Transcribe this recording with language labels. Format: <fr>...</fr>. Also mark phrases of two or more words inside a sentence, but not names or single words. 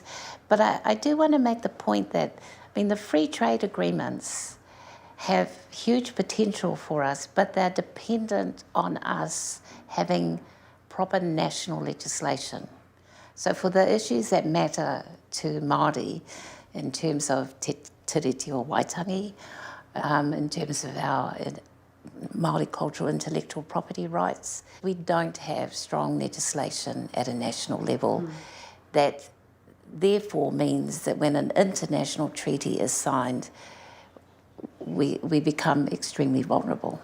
<en>But I do want to make the point that, I mean, the free trade agreements have huge potential for us, but they're dependent on us having proper national legislation. So for the issues that matter to Māori in terms of te tiriti o Waitangi, in terms of our Māori cultural intellectual property rights, we don't have strong legislation at a national level. That therefore means that when an international treaty is signed, we become extremely vulnerable.</en>